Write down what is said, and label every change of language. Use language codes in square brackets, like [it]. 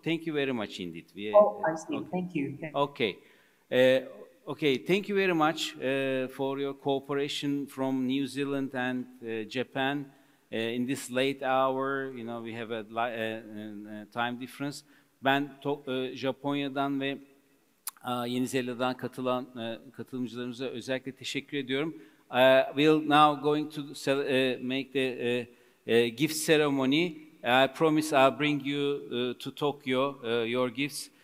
[en] Thank you very much indeed. I see. Okay. Thank you. Okay. Okay, thank you very much for your cooperation from New Zealand and Japan. In this late hour, you know, we have a time difference. [tr] Ben Japonya'dan ve Yeni Zelanda'dan katılan katılımcılarımıza özellikle teşekkür ediyorum. [en] We'll now going to make the gift ceremony. I promise I'll bring you to Tokyo your gifts.